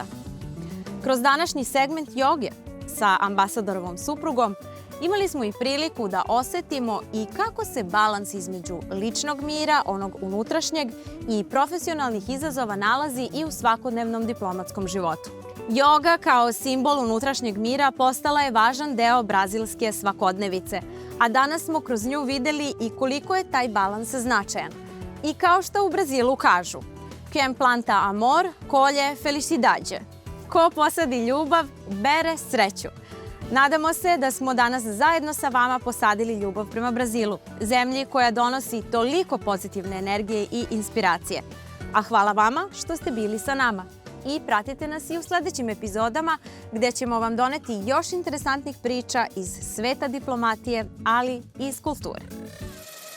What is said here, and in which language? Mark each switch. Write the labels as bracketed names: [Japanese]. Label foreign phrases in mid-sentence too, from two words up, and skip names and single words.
[Serbian] Kroz današnji segment joge sa ambasadorovom suprugom imali smo i priliku da osetimo i kako se balans između ličnog mira, onog unutrašnjeg, i profesionalnih izazova nalazi i u svakodnevnom diplomatskom životu. Joga kao simbol unutrašnjeg mira postala je važan deo brazilske svakodnevice, a danas smo kroz nju videli i koliko je taj balans značajan. I kao što u Brazilu kažu, [Portuguese] quem planta amor, colhe felicidade. [Serbian] Ko posadi ljubav, bere sreću. Nadamo se da smo danas zajedno sa vama posadili ljubav prema Brazilu, zemlji koja donosi toliko pozitivne energije i inspiracije. A hvala vama što ste bili sa nama. I pratite nas i u sledećim epizodama gde ćemo vam doneti još interesantnih priča iz sveta diplomatije, ali i iz kulture.